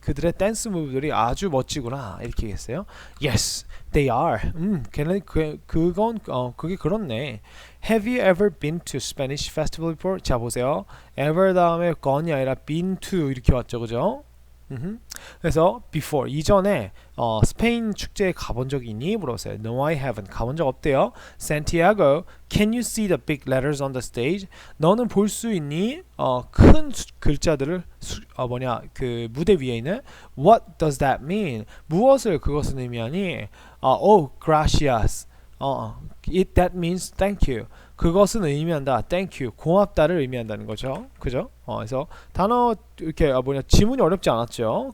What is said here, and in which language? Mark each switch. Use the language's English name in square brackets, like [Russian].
[Korean] 그들의 댄스 무브들이 아주 멋지구나. 이렇게 얘기했어요. [English] Yes, they are. [Korean] 걔는 그게 그렇네. [English] Have you ever been to Spanish festival before? [Korean] 자, 보세요. ever 다음에 gone이 아니라 been to 이렇게 왔죠, 그죠? 그래서 before 이전에 스페인 축제에 가본 적이 있니? 물어보세요. [English] No, I haven't. [Korean] 가본 적 없대요. [English] Santiago, can you see the big letters on the stage? [Korean] 너는 볼 수 있니? 큰 글자들을 그 무대 위에 있는 [English] What does that mean? [Korean] 무엇을 그것은 의미하니? [English] Oh, gracias. That means thank you. [Korean] 그것은 의미한다. [English] Thank you. [Korean] 고맙다를 의미한다는 거죠. 그죠? 그래서 단어 이렇게 지문이 어렵지 않았죠?